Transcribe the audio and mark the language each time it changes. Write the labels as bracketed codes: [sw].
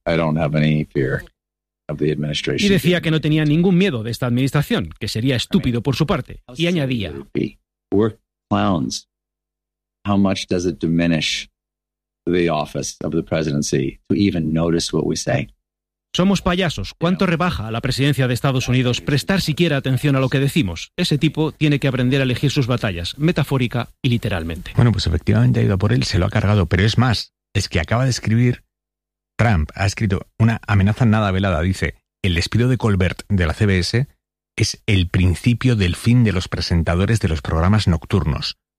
[en] I don't have any fear of the administration. [es] Y decía que no tenía ningún miedo de esta administración, que sería estúpido por su parte. Y añadía... [en] We're clowns. How much does it diminish the office of the presidency to even notice what we say? [es] Somos payasos. ¿Cuánto rebaja a la presidencia de Estados Unidos prestar siquiera atención a lo que decimos? Ese tipo tiene que aprender a elegir sus batallas, metafórica y literalmente. Bueno, pues efectivamente ha ido por él, se lo ha cargado, pero es más, es que acaba de escribir, Trump ha escrito una amenaza nada velada, dice, el despido de Colbert de la CBS es el principio del fin de los presentadores de los programas nocturnos.